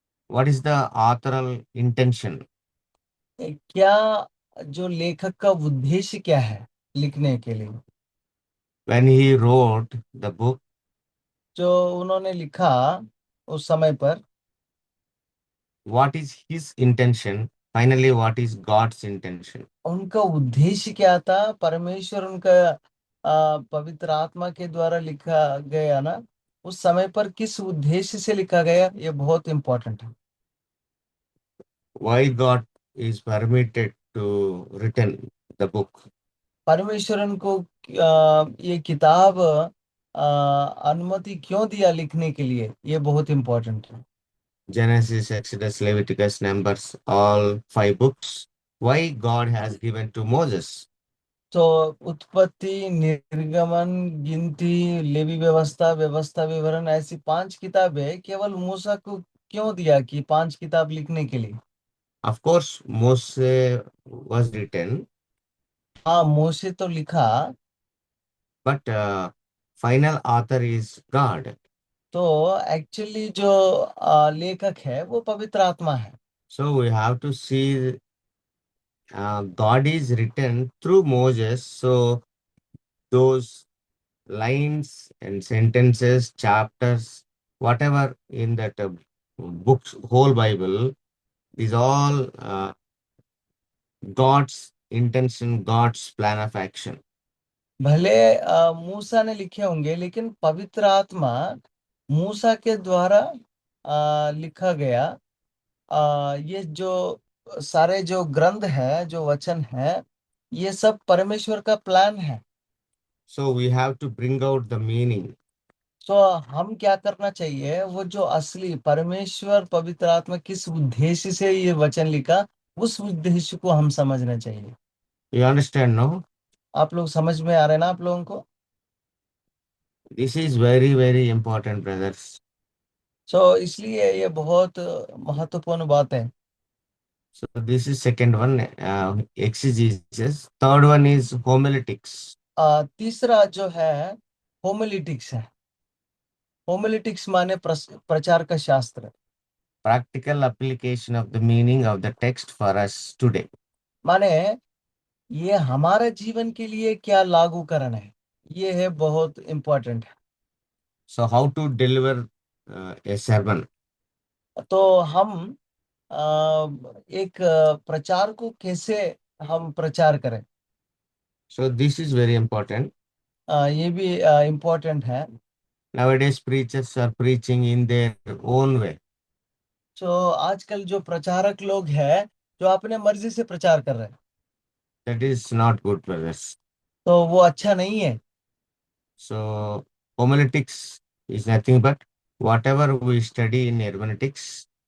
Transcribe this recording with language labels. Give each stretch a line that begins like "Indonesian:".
English: What is the authorial intention?
Hindi: क्या जो लेखक का उद्देश्य क्या है लिखने के लिए।
English: When he wrote the book,
Hindi: जो उन्होंने लिखा उस समय पर,
English: what is his intention? Finally, what is God's intention?
Hindi: उनका उद्देश्य क्या था, परमेश्वर उनका पवित्र आत्मा के द्वारा लिखा गया ना, उस समय पर किस उद्देश्य से लिखा गया, ये बहुत इंपॉर्टेंट है।
English: Why God is permitted to written the book?
Hindi: परमेश्वर उनको ये किताब अनुमति क्यों दिया लिखने के लिए, ये बहुत इंपॉर्टेंट है।
English: Genesis, Exodus, Leviticus, Numbers, all five books. Why God has given to Moses?
Hindi: तो उत्पत्ति, निर्गमन, गिनती, लेवी व्यवस्था, व्यवस्था विवरण, ऐसी पांच किताबें केवल मूसा को क्यों दिया कि पांच किताब लिखने के लिए।
English: Of course, Moses was written,
Hindi: हाँ, मूसे तो लिखा।
English: but final author is God.
Hindi: तो एक्चुअली जो लेखक है वो पवित्र आत्मा है।
English: So we have to see God is written through Moses. So those lines and sentences, chapters, whatever in that book's whole Bible is all God's intention, God's plan of action.
Hindi: भले मूसा ने लिखे होंगे, लेकिन पवित्र आत्मा मूसा के द्वारा लिखा गया ये जो सारे जो ग्रंथ है, जो वचन है, ये सब परमेश्वर का प्लान है।
English: So we have to bring out the meaning.
Hindi: तो हम क्या करना चाहिए, वो जो असली परमेश्वर पवित्र आत्मा किस उद्देश्य से ये वचन लिखा, उस उद्देश्य को हम समझना चाहिए।
English: You understand, no?
Hindi: आप लोग समझ में आ रहे हैं ना आप लोगों को?
English: This is very, very important, brothers.
Hindi: इसलिए ये बहुत महत्वपूर्ण बात है।
English: So this is second one, exegesis. Third one is homiletics,
Hindi: तीसरा जो है होमिलेटिक्स है। होमिलेटिक्स माने प्रचार का शास्त्र।
English: practical application of the meaning of the text for us today.
Hindi: माने ये हमारे जीवन के लिए क्या लागू करना है, ये है बहुत इम्पोर्टेंट है।
English: So how to deliver a sermon.
Hindi: तो हम एक प्रचार को कैसे हम प्रचार करें,
English: So this is very important.
Hindi: ये भी इम्पोर्टेंट है।
English: Nowadays, preachers are preaching in their own way.
Hindi: आजकल जो प्रचारक लोग हैं जो अपने मर्जी से प्रचार कर रहे हैं,
English: That is not good, brothers.
Hindi: तो वो अच्छा नहीं है।
English: So homiletics is nothing but whatever we study in hermeneutics.